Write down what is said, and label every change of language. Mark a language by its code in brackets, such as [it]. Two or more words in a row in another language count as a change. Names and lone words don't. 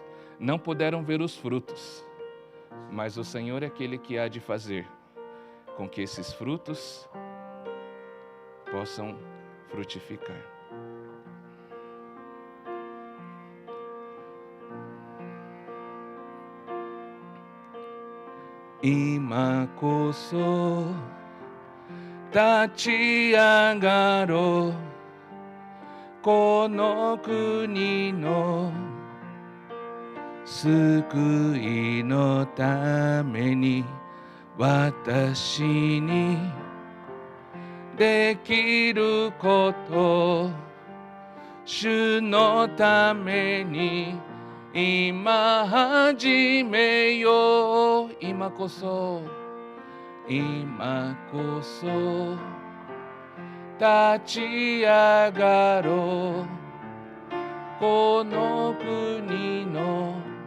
[pt] Não puderam ver os frutos, mas o Senhor é aquele que há de fazer com que esses frutos possam frutificar. [ja] 今こそ立ち上がろう この国の救いのために 私にできること 主のために今始めよう今こそ立ち上がろうこの国の